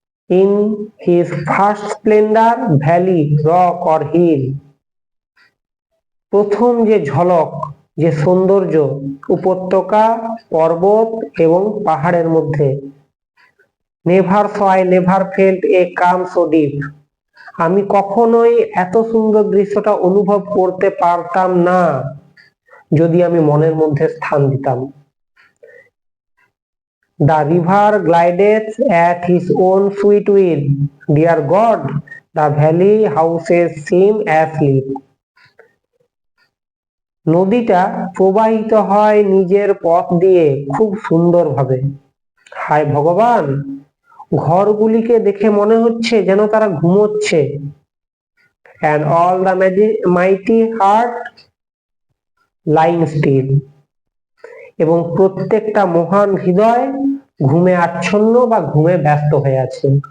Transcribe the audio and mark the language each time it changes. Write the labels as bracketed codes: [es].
[bn] In his first Splendor valley rock or hill, প্রথম যে ঝলক, যে সৌন্দর্য উপত্যকা, পর্বত এবং পাহাড়ের মধ্যে। Never so I never felt a come so deep, আমি কখনোই এত সুন্দর দৃশ্যটা অনুভব করতে পারতাম না যদি আমি মনের মধ্যে স্থান দিতাম। [en] The river glideth at his own sweet will, dear God, the valley houses seem asleep. [bn] নদীটা প্রবাহিত হয় নিজের পথ দিয়ে খুব সুন্দরভাবে। হায় ভগবান, ঘরগুলিকে দেখে মনে হচ্ছে যেন তারা ঘুমোচ্ছে। And all the mighty heart lying still, এবং প্রত্যেকটা মহান হৃদয় ঘুমে আচ্ছন্ন বা ঘুমে ব্যস্ত হয়ে আছে।